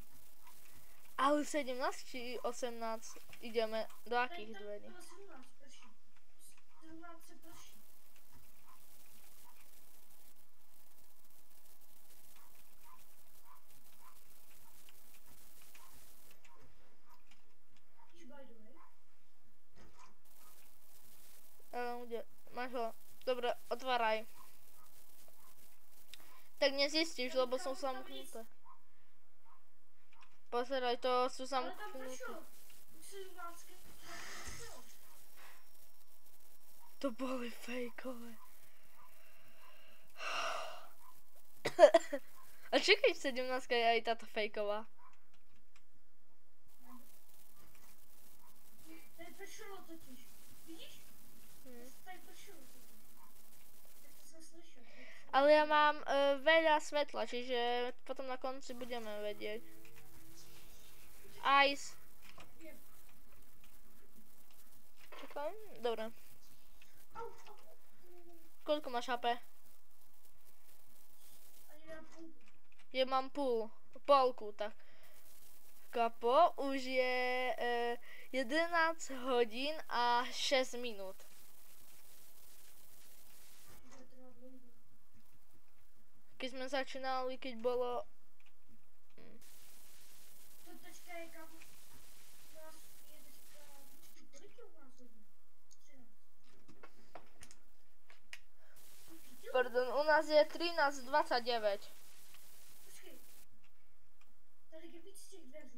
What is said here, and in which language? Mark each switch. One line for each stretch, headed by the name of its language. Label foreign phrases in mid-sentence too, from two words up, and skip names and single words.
Slovak: Ale 17 či 18 ideme? Do akých dverí?
Czech: 17 prší. 17 se prší. Víš,
English: by the way?
Slovak: Kde? Máš ho? Dobre, otváraj. Tak nezistíš, lebo som zamknuté. Pozeraj, to sú Ale tam zamknuté.
Czech: pršelo. 17 pršelo.
Slovak: To boli fejkové. A čakaj, 17 je aj táto fejková.
Czech: Tady pršelo totiž. Vidíš? Tady pršelo totiž. Tak to jsem slyšel.
Slovak: Ale ja mám veľa svetla, čiže potom na konci budeme vedieť. Ice. Čakaj, dobre. Au, au. Koľko máš HP?
Czech: Ani na půl.
Slovak: Ja mám polku, tak. Kapo, už je 11 hodín a 6 minút.
Czech: Bude trvat dlouho.
Slovak: Keď sme začínali, keď bolo...
Czech: To teďka je kam? U nás je teďka... Počkej, kolik je u nás hodin? 13. Pardon, u nás je 13:29. Počkej. Tady je víc těch dveří.